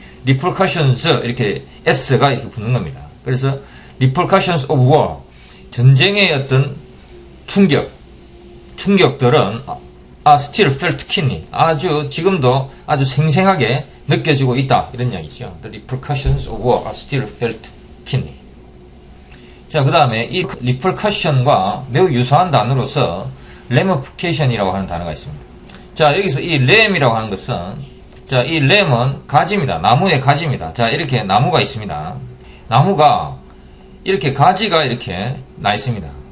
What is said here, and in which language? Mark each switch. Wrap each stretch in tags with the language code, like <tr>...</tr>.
<ko>리펄커션즈, 이렇게 S가 이렇게 붙는 겁니다. 그래서</ko> <en>repercussions of war,</en> <ko>전쟁의 어떤 충격들은</ko> <en>are still felt keenly,</en> <ko>지금도 아주 생생하게 느껴지고 있다, 이런 이야기죠.</ko> <en>The repercussions of war are still felt keenly.</en> <ko>자, 그 다음에 이 repercussion과 매우 유사한 단어로서 ramification이라고 하는 단어가 있습니다. 자, 여기서 이 ram이라고 하는 것은, 자, 이 ram은 가지입니다. 나무의 가지입니다. 자, 이렇게 나무가 있습니다. 나무가 이렇게 가지가 이렇게 나 있습니다.</ko>